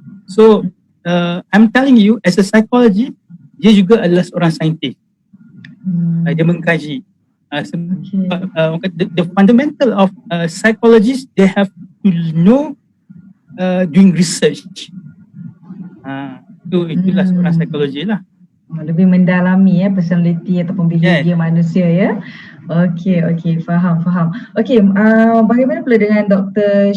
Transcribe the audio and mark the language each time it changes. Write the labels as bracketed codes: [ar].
[en] So I'm telling you, as a psychology, [ms] dia juga adalah seorang saintis. Dia mengkaji. [en] The fundamental of psychologists, they have to know doing research. [ms] Itulah seorang psikologi lah. Lebih mendalami personality ataupun behavior manusia ya. Okey, faham. Okey, bagaimana pula dengan Dr.